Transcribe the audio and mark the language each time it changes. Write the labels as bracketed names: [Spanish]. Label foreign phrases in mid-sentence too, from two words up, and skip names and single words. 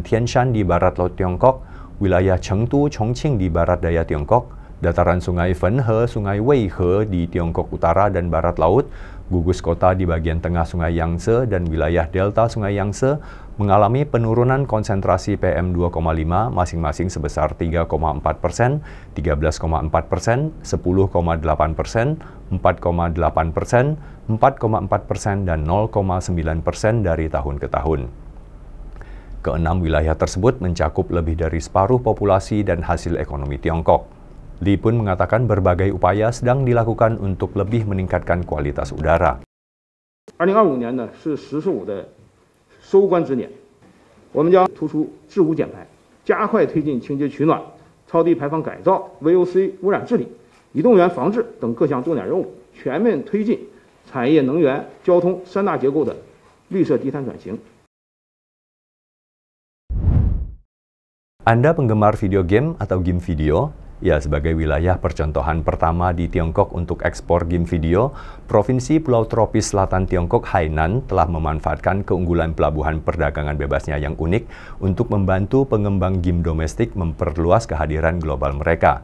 [Indonesian] Tian Shan di barat laut Tiongkok, wilayah Chengdu, Chongqing di barat daya Tiongkok, dataran sungai Fenhe, sungai Weihe di Tiongkok Utara dan Barat Laut, gugus kota di bagian tengah sungai Yangtze dan wilayah delta sungai Yangtze mengalami penurunan konsentrasi PM2,5 masing-masing sebesar 3,4%, 13,4%, 10,8%, 4,8%, 4,4%, dan 0,9% dari tahun ke tahun. Keenam wilayah tersebut mencakup lebih dari separuh populasi dan hasil ekonomi Tiongkok. Li pun mengatakan berbagai upaya sedang dilakukan untuk lebih meningkatkan kualitas udara. [Chinese] 2025年呢是“十四五”的收官之年， 我们将突出治污减排，加快推进清洁取暖、超低排放改造、VOC 污染治理、移动源防治等各项重点任务，全面推进产业、能源、交通三大结构的绿色低碳转型。 [Indonesian] Anda penggemar video game atau game video? Ya, sebagai wilayah percontohan pertama di Tiongkok untuk ekspor game video, Provinsi Pulau Tropis Selatan Tiongkok Hainan telah memanfaatkan keunggulan pelabuhan perdagangan bebasnya yang unik untuk membantu pengembang game domestik memperluas kehadiran global mereka.